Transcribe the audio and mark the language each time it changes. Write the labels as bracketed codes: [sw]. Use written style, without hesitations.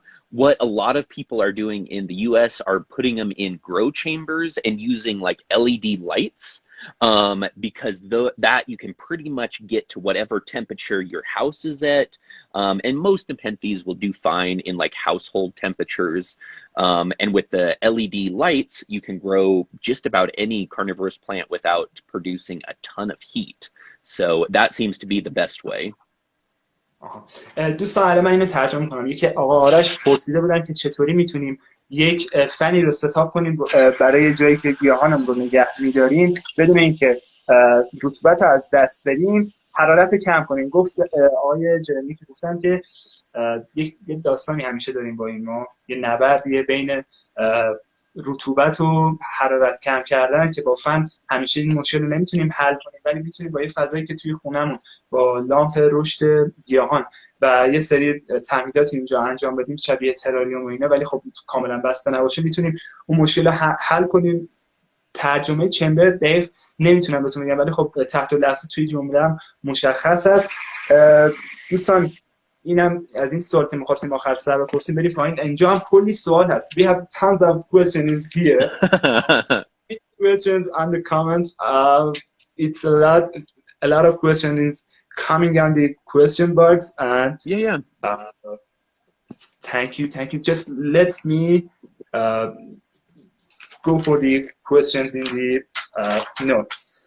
[en] What a lot of people are doing in the US are putting them in grow chambers and using like LED lights, because that you can pretty much get to whatever temperature your house is at. And most Nepenthes will do fine in like household temperatures. And with the LED lights, you can grow just about any carnivorous plant without producing a ton of heat. So that seems to be the best way. [fa] دوستان الان من اینو ترجمه میکنم. یکی آقا آرش پرسیده بودن که چطوری میتونیم یک فنی رو ستاپ کنیم برای جایی که گیاهانم رو نگه میداریم بدون اینکه رطوبت رو از دست بدیم، حرارت کم کنیم. گفت آقای جرمیا که گفتن که یک داستانی همیشه داریم با این ما، یه نبردیه بین رطوبت و حرارت کم کردن که با فن همیشه این مشکل رو نمیتونیم حل کنیم، ولی میتونیم با یه فضایی که توی خونمون با لامپ رشد گیاهان و یه سری تمهیدات اینجا انجام بدیم شبیه تراریوم و اینا، ولی خب کاملا بسته نباشه، میتونیم اون مشکل رو حل کنیم. ترجمه چمبر دقیق نمیتونم بهتون بگم، ولی خب تحت لفظ توی جمله هم مشخص است. دوستان اینم از این سوال که می‌خواستیم آخر سر بپرسیم. بریم پایین. اینجا هم کلی سوال هست. [en] We have tons of questions here. Questions on the comments. It's a lot of questions is coming on the question box, and Yeah. Thank you. Just let me go for the questions in the notes.